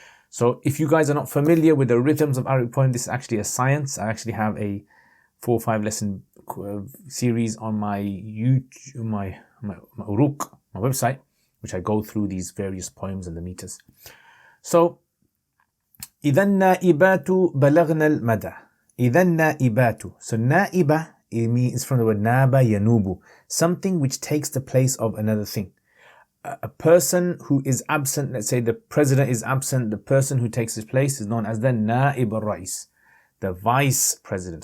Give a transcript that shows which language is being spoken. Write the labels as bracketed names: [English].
[English] So if you guys are not familiar with the rhythms of Arabic poem, this is actually a science. I actually have a 4 or 5 lesson series on my YouTube, my Uruq, my website, which I go through these various poems and the meters. [Arabic] So, إذا النائبات بلغن المدى. إذا النائبات. [English] So, نائبة is from the word naba yanubu, something which takes the place of another thing. A person who is absent, let's say the president is absent, the person who takes his place is known as the naib al-rais, the vice president.